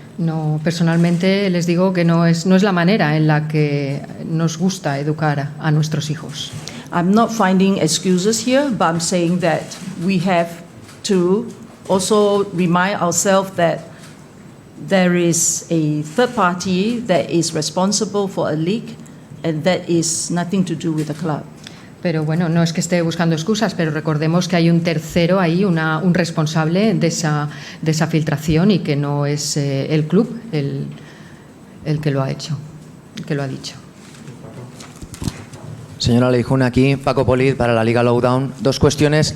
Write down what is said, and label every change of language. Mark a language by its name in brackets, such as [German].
[Spanish] No, personalmente les digo que no es la manera en la que nos gusta educar a nuestros hijos. [English] I'm not finding excuses here, but I'm saying that we have to also remind ourselves that there is a third party that is responsible for a leak, and that is nothing to do with the club. [Spanish] Pero no es que esté buscando excusas, pero recordemos que hay un tercero ahí, un responsable de esa filtración y que no es el club el que lo ha hecho, el que lo ha dicho. Señora Leijun, aquí Paco Polit para la Liga Lowdown. Dos cuestiones.